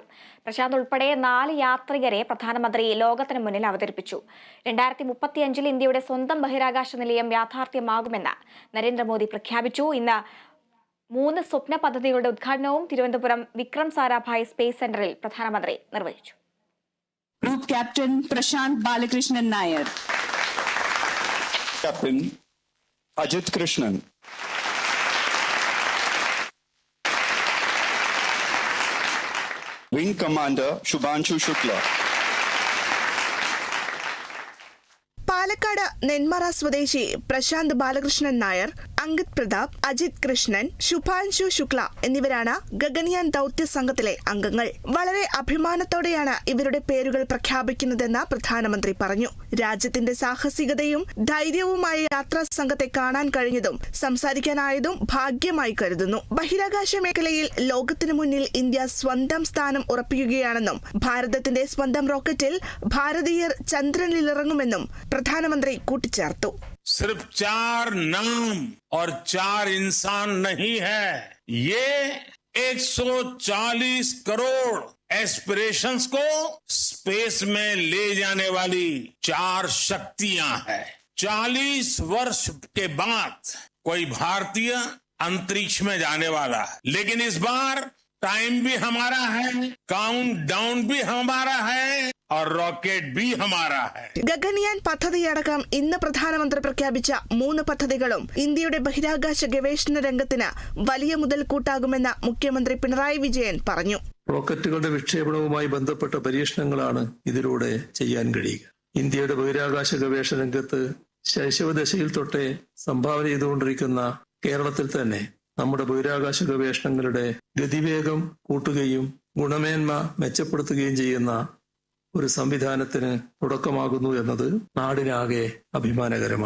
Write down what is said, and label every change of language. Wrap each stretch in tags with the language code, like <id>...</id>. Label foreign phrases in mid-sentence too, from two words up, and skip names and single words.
<ml>പ്രശാന്ത് ഉൾപ്പെടെ 4 യാത്രികരെ പ്രധാനമന്ത്രി ലോകത്തിന് മുന്നിൽ അവതരിപ്പിച്ചു. 2035 ഇന്ത്യയുടെ സ്വന്തം ബഹിരാകാശ നിലയം യാഥാർത്ഥ്യമാകുമെന്ന് നരേന്ദ്രമോദി പ്രഖ്യാപിച്ചു. ഇന്ന് 3 സ്വപ്ന പദ്ധതികളുടെ ഉദ്ഘാടനവും തിരുവനന്തപുരം വിക്രം സാരാഭായ് സ്പേസ് സെന്ററിൽ പ്രധാനമന്ത്രി നിർവഹിച്ചു.</ml> <en>Group Captain Prashant Balakrishnan Nair. Captain Ajit Krishnan. Wing Commander Shubhanshu Shukla.</en> <ml>പാലക്കാട് നെന്മറ സ്വദേശി പ്രശാന്ത് ബാലകൃഷ്ണൻ നായർ, അങ്കിത് പ്രതാപ്, അജിത് കൃഷ്ണൻ, ശുഭാൻശു ശുക്ല എന്നിവരാണ് ഗഗൻയാൻ ദൗത്യ സംഘത്തിലെ അംഗങ്ങൾ. വളരെ അഭിമാനത്തോടെയാണ് ഇവരുടെ പേരുകൾ പ്രഖ്യാപിക്കുന്നതെന്ന് പ്രധാനമന്ത്രി പറഞ്ഞു. രാജ്യത്തിന്റെ സാഹസികതയും ധൈര്യവുമായ യാത്രാ സംഘത്തെ കാണാൻ കഴിഞ്ഞതും സംസാരിക്കാനായതും ഭാഗ്യമായി കരുതുന്നു. ബഹിരാകാശ മേഖലയിൽ ലോകത്തിനു മുന്നിൽ ഇന്ത്യ സ്വന്തം സ്ഥാനം ഉറപ്പിക്കുകയാണെന്നും ഭാരതത്തിന്റെ സ്വന്തം റോക്കറ്റിൽ ഭാരതീയർ ചന്ദ്രനിലിറങ്ങുമെന്നും പ്രധാനമന്ത്രി കൂട്ടിച്ചേർത്തു.</ml> <hi>सिर्फ 4 नाम और 4 इंसान नहीं है, ये 140 करोड़ एस्पिरेशंस को स्पेस में ले जाने वाली 4 शक्तियां हैं. 40 वर्ष के बाद कोई भारतीय अंतरिक्ष में जाने वाला है, लेकिन इस बार टाइम भी हमारा है,</hi> <en>count down</en> <hi>भी हमारा है और रॉकेट भी हमारा है.</hi> <ml>ഗഗൻയാൻ പദ്ധതിയടക്കം ഇന്ന് പ്രധാനമന്ത്രി പ്രഖ്യാപിച്ച 3 പദ്ധതികളും ഇന്ത്യയുടെ ബഹിരാകാശ ഗവേഷണ രംഗത്തിന് വലിയ മുതൽക്കൂട്ടാകുമെന്ന് മുഖ്യമന്ത്രി പിണറായി വിജയൻ പറഞ്ഞു. റോക്കറ്റുകളുടെ വിക്ഷേപണവുമായി ബന്ധപ്പെട്ട പരീക്ഷണങ്ങളാണ് ഇതിലൂടെ ചെയ്യാൻ കഴിയുക. ഇന്ത്യയുടെ ബഹിരാകാശ ഗവേഷണ രംഗത്ത് ശൈശവദശയിൽ തൊട്ടേ സംഭാവന ചെയ്തുകൊണ്ടിരിക്കുന്ന കേരളത്തിൽ തന്നെ നമ്മുടെ ബഹിരാകാശ ഗവേഷണങ്ങളുടെ ഗതിവേഗം കൂട്ടുകയും ഗുണമേന്മ മെച്ചപ്പെടുത്തുകയും ചെയ്യുന്ന ഒരു സംവിധാനത്തിന് തുടക്കമാകുന്നു എന്നത് നാടിനാകെ അഭിമാനകരമാണ്.</ml>